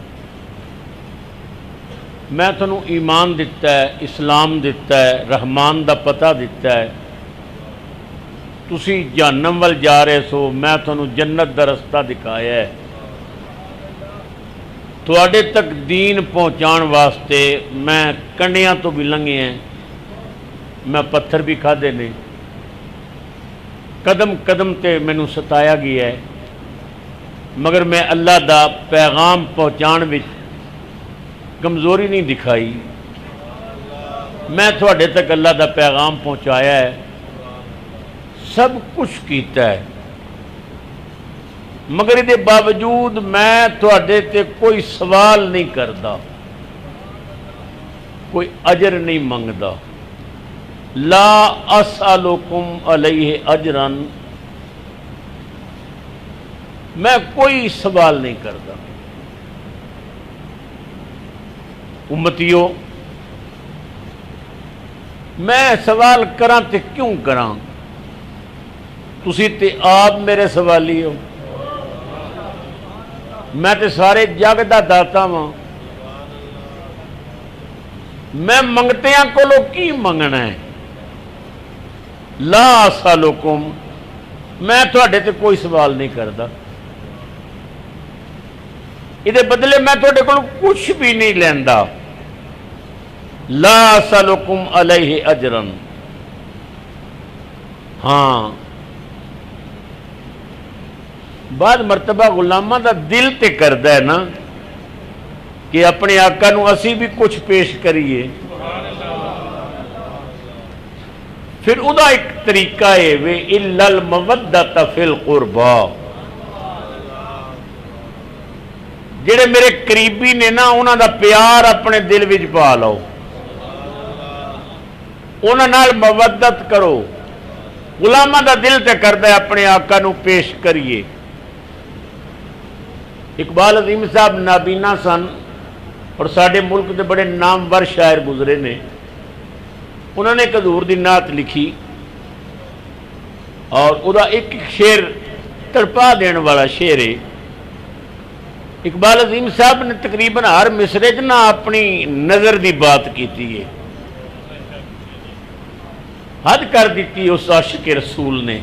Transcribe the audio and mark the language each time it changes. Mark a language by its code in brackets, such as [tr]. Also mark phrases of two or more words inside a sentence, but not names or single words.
[pa] میں تنوں ایمان دیتا ہے، اسلام دیتا ہے، رحمان دا پتہ دیتا ہے، تسی جہنم وال جا رہے سو، میں تنوں جنت دا رستہ دکھایا ہے۔ تواڈے تک دین پہنچان واسطے میں کنڈیاں تو بھی لنگے ہیں، میں پتھر بھی کھادے نے، قدم قدم تے مینوں ستایا گیا ہے، مگر میں اللہ دا پیغام پہنچان وچ کمزوری نہیں دکھائی۔ میں تواڈے تک اللہ دا پیغام پہنچایا ہے، سب کچھ کیتا ہے، مگر اس باوجود میں تواڈے تے کوئی سوال نہیں کردا، کوئی اجر نہیں منگدا۔ [ar] لا اسألکم علیہ اجرا، [pa] میں کوئی سوال نہیں کردا۔ امتیو، میں سوال کراں تے کیوں کراں؟ تسی تے آپ میرے سوالی ہو، میں تے سارے جگ دا داتا ہاں، میں منگتیاں کولو کی منگنا ہے؟ [ar] لا اسالکم، [pa] میں تواڈے تے کوئی سوال نہیں کردا، یہ بدلے میں تواڈے کولو کچھ بھی نہیں لیندا۔ [ar] لا اسالکم علیہ اجرا، [pa] ہاں بعد مرتبہ غلامہ دا دل تے کردا ہے نا کہ اپنے آقا نو اسی بھی کچھ پیش کریے، پھر ادا ایک طریقہ ہے وے [ar] الا المودۃ فی القربا، [pa] جڑے میرے قریبی نے نا انہاں دا پیار اپنے دل وچ پا لو، انہاں نال مودت کرو۔ غلامہ دا دل تے کردا ہے اپنے آقا نو پیش کریے۔ اقبال عظیم صاحب نابینا سن اور ساڈے ملک دے بڑے نامور شاعر گزرے نے، انہوں نے ایک حضور دی نعت لکھی اور ادا ایک شعر تڑپا دین والا شعر ہے، اقبال عظیم صاحب نے تقریباً ہر مصرے چ نہ اپنی نظر دی بات کیتی ہے، حد کر دیتی اس عاشق رسول نے۔